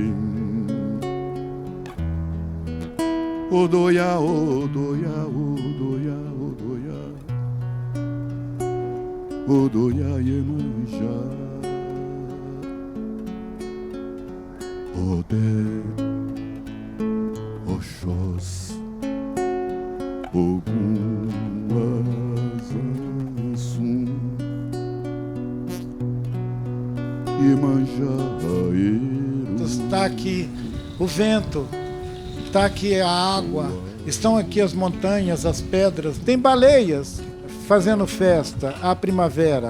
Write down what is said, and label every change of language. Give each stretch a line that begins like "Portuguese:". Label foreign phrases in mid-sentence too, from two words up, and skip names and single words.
Yoruba: Odoia, odoia, odoia, odoia, odoia Iemanjá, Odé, Oxós, Ogum, Azansum, Iemanjá, Eru.
Portuguese: Está aqui o vento. Está aqui a água, estão aqui as montanhas, as pedras, tem baleias fazendo festa à primavera.